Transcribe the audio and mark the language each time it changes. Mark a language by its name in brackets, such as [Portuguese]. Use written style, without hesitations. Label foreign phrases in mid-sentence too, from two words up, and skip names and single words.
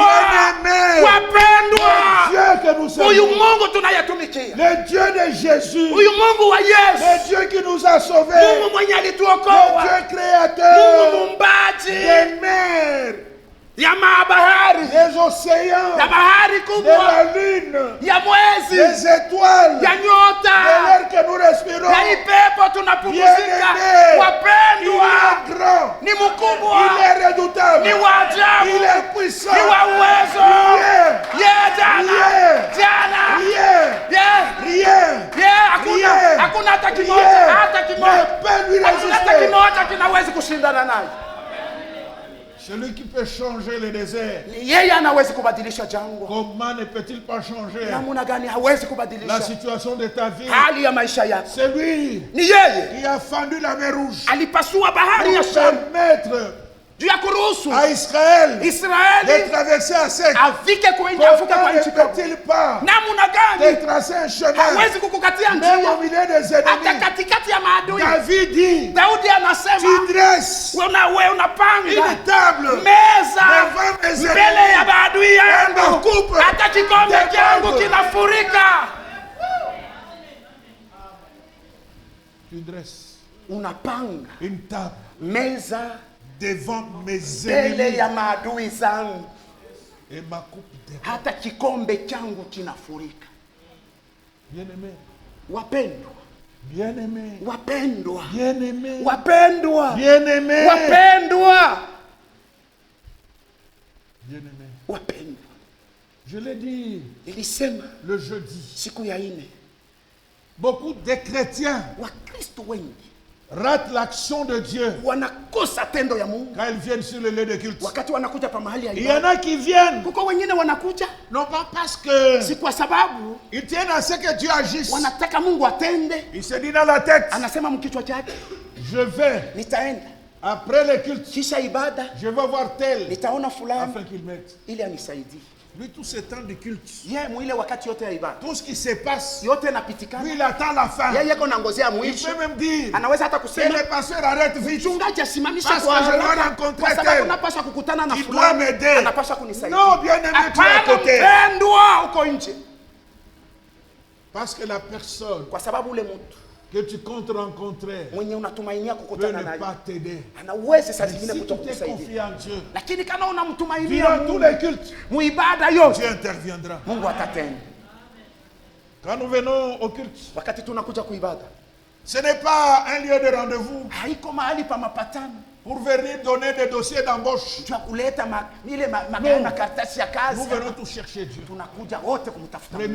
[French] bien-aimés, [Swahili] wapendwa. [French] Dieu que nous [Swahili] Huyu [French] servons, [Swahili] Mungu tunayetumikia, [French] le Dieu de Jésus, [Swahili] huyu Mungu wa Yesu, [French] le Dieu qui nous a sauvés, [Swahili] Mungu mwenye [French] le [Swahili] alituokoa, [French] Dieu créateur [Swahili] Mungu mumbaji [French] des mers, [Swahili] ya mabahari, [French] des océans, [Swahili] ya bahari [French] de [Swahili] kubwa, [French] la lune, [Swahili] ya mwezi, [French] des étoiles, [Swahili] ya [French] de [Swahili] nyota, [French] l'air que nous respirons. [Swahili] ya ipepo tunapumzika. [French] Bien-aimé, [Swahili] Wapendwa, [French] il est grand, [Swahili] ni mkubwa, [French] il est redoutable, [Swahili] ni wa ajabu, [French] il est puissant, [Swahili] ni wa uwezo. [French] rien, [Swahili] Ye jana, [French] Rien. [Swahili] jana, [French] rien, [Swahili] ye, [French] rien, [Swahili] ye, hakuna, [French] Rien. [Swahili] hakuna hata kimoja, [French] rien [Swahili] hata kimoja, [French] ne peut lui [Swahili] hakuna hata [French] résister. [Swahili] kimoja kinawezi kushindana naye. [French] Celui qui peut changer le désert, [Swahili] Ni yeye anawezi kubadilisha jangwa. [French] comment ne peut-il pas changer [Swahili] Namna gani hawezi [French] la [Swahili] kubadilisha [French] situation de ta vie? [Swahili] hali ya maisha yako? [French] C'est lui [Swahili] Ni yeye [French] qui a fendu la mer Rouge [Swahili] alipasua bahari ya [French] pour [Swahili] Shamu [French] permettre [Swahili] juu ya kuruhusu [French] à Israël [Swahili] Israeli [French] de traverser à sec. [Swahili] afike kwenye afuke [French] Comment [Swahili] kwa [French] ne [Swahili] nchi kavu. [French] peut-il pas [Swahili] Namna gani [French] de tracer un chemin [Swahili] hawezi kukukatia [French] même [Swahili] njia [French] au milieu des [Swahili] hata [French] ennemis? [Swahili] katikati ya maadui? [French] David dit, [Swahili] Daudi anasema [French] tu dresses [Swahili] we unapanga [French] une table [Swahili] meza [French] devant mes [Swahili] mbele ya [French] ennemis. [Swahili] maadui yangu, [French] coupe [Swahili] hata kikombe [French] des [Swahili] changu [French] cordes. [Swahili] kinafurika. [French] Tu dresses [Swahili] Unapanga [French] une table [Swahili] meza [French] devant mes [Swahili] mbele [French] ennemis [Swahili] ya maadui zangu, [French] et ma coupe des [Swahili] hata kikombe changu kinafurika. [French] bien-aimés, [Swahili] Wapendwa, [French] bien-aimés, [Swahili] wapendwa, [French] bien-aimés, [Swahili] wapendwa, [French] bien-aimés, [Swahili] wapendwa, [French] bien-aimés. [Swahili] wapendwa. [French] Je l'ai dit [Swahili] Nilisema [French] le jeudi, [Swahili] siku ya ine, [French] beaucoup de chrétiens [Swahili] Wakristo wengi [French] ratent l'action de Dieu [Swahili] wanakosa tendo ya Mungu [French] quand ils viennent sur le lieu de culte. [Swahili] wakati wanakuja pa mahali ya [French] Il y en [Swahili] ibada. [French] a qui viennent, [Swahili] Kuko wengine wanakuja [French] non pas parce que [Swahili] si kwa sababu [French] ils tiennent à ce que Dieu agisse. [Swahili] wanataka Mungu atende. [French] Il se dit dans la tête, [Swahili] Anasema mkichwa chake, [French] je vais, [Swahili] nitaenda [French] après le culte, [Swahili] kisha ibada, [French] je vais voir tel, [Swahili] nitaona fulani [French] afin qu'il m'aide. [Swahili] ili anisaidie. [French] Lui, tout ce temps de culte, [Swahili] Yeye mwile wakati yote ya ibada [French] tout ce qui se passe, [Swahili] yote [French] lui, [Swahili] napitikana, [French] il attend la fin. [Swahili] yeye yeko nangozea [French] Il [Swahili] mwisho. [French] peut même dire [Swahili] Anaweza hata [French] que [Swahili] kusema [French] le pasteur arrête vite. [Swahili] mchungaji asimamisha [French] Parce [Swahili] kwa [French] que je dois [Swahili] haraka [French] rencontrer [Swahili] kwa sababu [French] tel. [Swahili] napasha kukutana na [French] Il doit [Swahili] fulani, [French] m'aider. [Swahili] anapasha kunisaidia. [French] Non, bien-aimé, tu es à [Swahili] Hapana [French] côté. [Swahili] mpendwa, uko nje, [French] Parce que la personne [Swahili] kwa sababu ule mtu [French] que tu comptes rencontrer [Swahili] mwenye unatumainia [French] peut [Swahili] kukutana [French] ne [Swahili] naye [French] pas t'aider. [Swahili] ana uwezo saa [French] Mais [Swahili] zingine [French] si tu t'es [Swahili] kutokusaidia, [French] confié en Dieu, [Swahili] lakini kama unamtumainia [French] durant tous [Swahili] Mungu [French] les cultes, [Swahili] muibada yote, [French] Dieu interviendra. [Swahili] Mungu atatenda. [French] Quand nous venons au culte, [Swahili] Wakati tunakuja kuibada, [French] ce n'est pas un lieu de rendez-vous [Swahili] haiko mahali pa mapatano [French] pour venir donner des dossiers d'embauche. [Swahili] juu ya kuleta [French] No. [Swahili] makaratasi ya kazi. [French] Nous venons tous chercher Dieu. [Swahili] Tunakuja wote kumtafuta Mungu